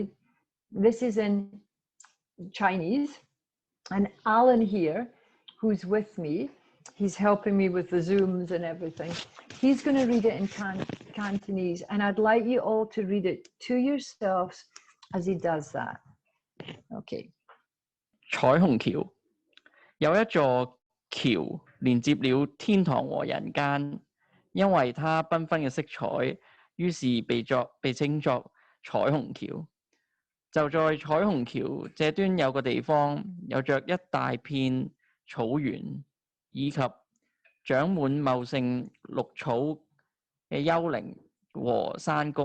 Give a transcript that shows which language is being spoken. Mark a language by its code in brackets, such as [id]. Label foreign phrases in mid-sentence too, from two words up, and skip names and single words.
[en] This is in Chinese, and Alan here, who's with me, he's helping me with the Zooms and everything. He's going to read it in Cantonese, and I'd like you all to read it to yourselves as he does that. Okay. [yue] 彩虹橋有一座橋連接了天堂和人間，因為它繽紛嘅色彩，於是被稱作彩虹橋。就在彩虹橋這端有個地方，有着一大片草原，以及長滿茂盛綠草嘅幽靈和山谷。